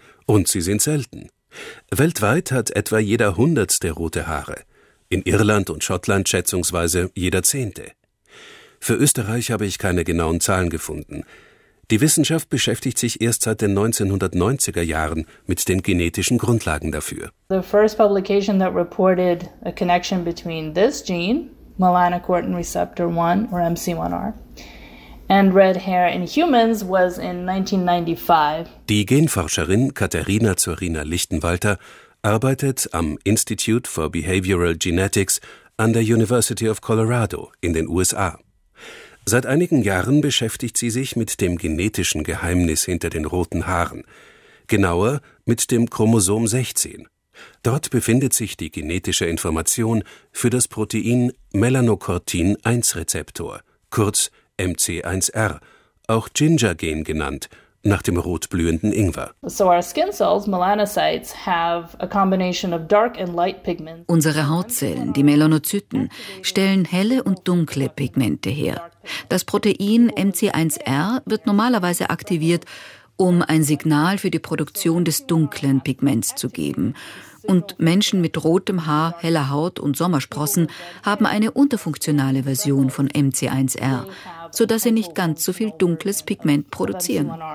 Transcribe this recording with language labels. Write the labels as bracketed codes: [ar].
[de] Und sie sind selten. Weltweit hat etwa jeder Hundertste rote Haare. In Irland und Schottland schätzungsweise jeder Zehnte. Für Österreich habe ich keine genauen Zahlen gefunden. Die Wissenschaft beschäftigt sich erst seit den 1990er Jahren mit den genetischen Grundlagen dafür. [en] The first publication that reported a connection between this gene, melanocortin receptor 1 or MC1R, and red hair in humans was in 1995. [de] Die Genforscherin Katharina Zorina-Lichtenwalter arbeitet am Institute for Behavioral Genetics an der University of Colorado in den USA. Seit einigen Jahren beschäftigt sie sich mit dem genetischen Geheimnis hinter den roten Haaren. Genauer mit dem Chromosom 16. Dort befindet sich die genetische Information für das Protein Melanocortin-1-Rezeptor, kurz MC1R, auch Ginger-Gen genannt, nach dem rotblühenden Ingwer. [en] So our skin cells, melanocytes, have a combination of dark and light pigments. [de] Unsere Hautzellen, die Melanozyten, stellen helle und dunkle Pigmente her. Das Protein MC1R wird normalerweise aktiviert, um ein Signal für die Produktion des dunklen Pigments zu geben. Und Menschen mit rotem Haar, heller Haut und Sommersprossen haben eine unterfunktionale Version von MC1R, sodass sie nicht ganz so viel dunkles Pigment produzieren.